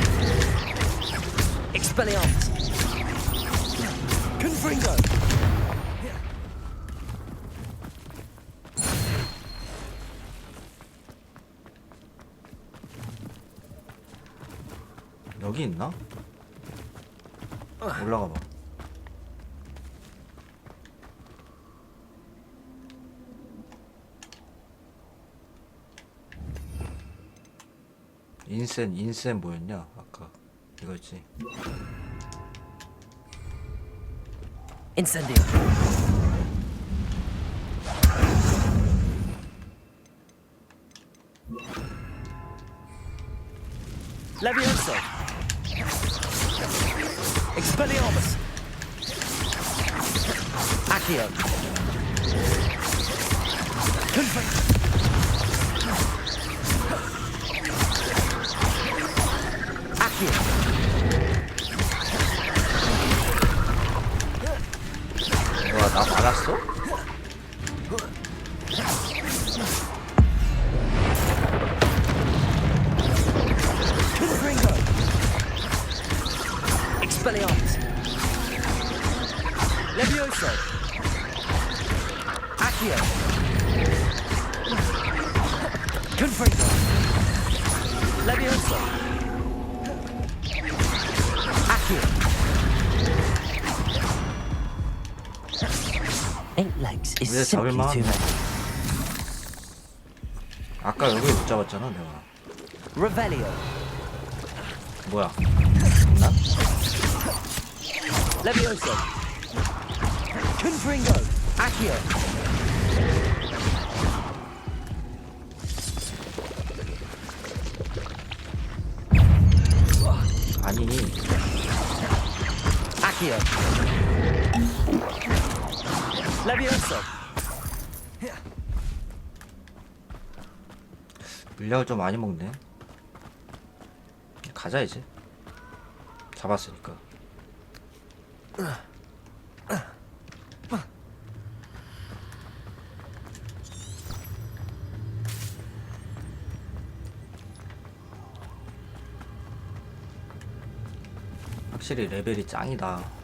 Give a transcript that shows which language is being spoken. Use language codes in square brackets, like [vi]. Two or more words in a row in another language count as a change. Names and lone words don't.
[la] Expelliarmus. Confringo. [ko] 여기 있나? 올라가 봐. 인센 뭐였냐? 아까 이거였지. [la] Incendio. Levioso. Expelliarmus. Accio. Confringo. Accio. [ko] 뭐야, 나 막았어? [la] Confringo. Expelliarmus. Levioso. Accio. Confringo. Levioso. Accio. [en] 8 legs is [ko] 왜 [en] simply [ko] 잡을만 [en] too [ko] 하네. [en] many. [ko] 아까 여기 못 잡았잖아, 내가. [la] Revelio. [ko] 뭐야? 있나? [la] Levioso. Confringo. Accio. [ko] 아니, [la] Accio. Levioso. [ko] 물약을 좀 많이 먹네. 가자 이제. 잡았으니까. 확실히 레벨이 짱이다.